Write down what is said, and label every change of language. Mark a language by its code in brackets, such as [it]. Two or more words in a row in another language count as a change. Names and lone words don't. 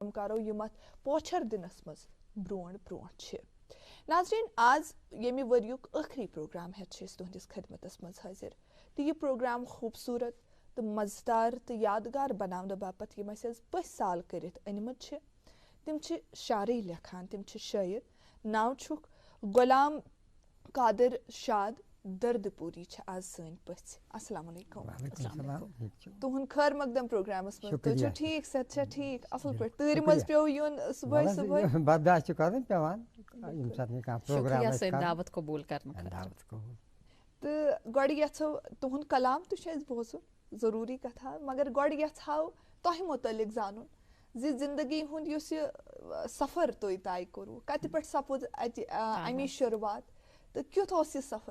[ks] کلام کرو یم ات پوچھر دنس مز برونٹ برونٹ چھ. ناظرین آز یمہ وریک ٲخری پروگرام ہیتھ چھ تہندس خدمتس مز حاضر تو یہ پروگرام خوبصورت تو مزدار تو یادگار بناونہ باپت یم اس پٔتۍ سال کرت أنمت چھ تم چھ شاعری لیکھان تم چھ شاعر. ناو چھک غلام قادر شاد درد پوری چھ آز سن پٔژھۍ. [ar] السلام علیکم. [ks] تہند خیر مقدم پروگرامس مز تُہۍ چھو ٹھیک صحت چھا ٹھیک اصل پٲٹھۍ تۭرِ مز پیو یُن صبح صبح برداشت چھ کرن پیوان یم سات نہ پروگرام اس دعوت قبول کرن تہٕ گۄڈٕ یژھو تہند کلام تہِ چھُ اَسہِ بوزُن ضروٗری کتھا مگر گۄڈٕ یژھو تۄہہِ متعلق زانُن زِ زندگی ہُنٛد یُس یہِ سفر تُہۍ طے کوٚروٕ کتہِ پٮ۪ٹھ سپُد اتہِ امِچ شروعات تہٕ کیُتھ اوس یہِ سفر؟